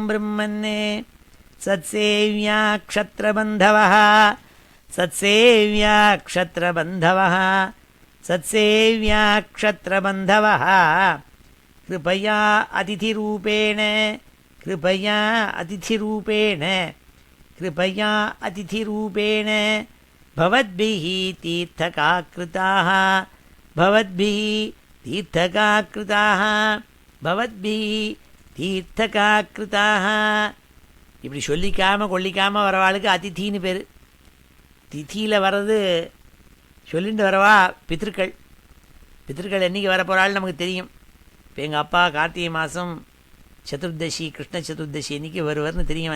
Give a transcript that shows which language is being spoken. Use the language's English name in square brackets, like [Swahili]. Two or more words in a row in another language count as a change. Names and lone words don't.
[Sanskrit] ब्रह्मन्ने सत्सेव्या क्षत्रबन्धवः सत्सेव्या क्षत्रबन्धवः सत्सेव्या क्षत्रबन्धवः कृपया अतिथिरूपेण कृपया अतिथिरूपेण कृपया अतिथिरूपेण भवद्भिः तीर्थकाकृताः भवद्भिः तीर्थकाकृताः भवद्भिः तीर्थकाकृताः. [Tamil] இப்படி சொல்லிக்காமல் கொல்லிக்காமல் வரவாளுக்கு அதித்தின்னு பேர். திதியில் வர்றது சொல்லிட்டு வரவா பித்திருக்கள். பித்திருக்கள் என்றைக்கு வரப்போகிறாள் நமக்கு தெரியும். இப்போ எங்கள் அப்பா கார்த்திகை மாதம் சதுர்தசி கிருஷ்ண சதுர்தசி அன்றைக்கி வருவார்னு தெரியும்.